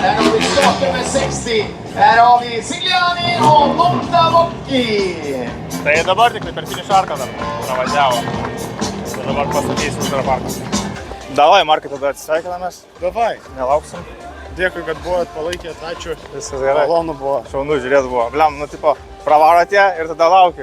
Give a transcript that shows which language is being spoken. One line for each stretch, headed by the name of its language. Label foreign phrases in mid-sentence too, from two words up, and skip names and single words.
Swedish: Här har vi startnummer 60. Här har vi Sigliani och Montavocchi.
Lithuanian: Tai dabar tik per finišarką dar pravažiavo. Tai dabar pasakysiu uždarą parką. Davai, Markai, tada atsisveikinamės. Davai. Nelauksim. Dėkui, kad buvot palaikėt, ačiū. Viskas gerai. Malonu buvo. Šaunu žiūrėt buvo. Bliam, nu tipo, pravaro tie ir tada laukia.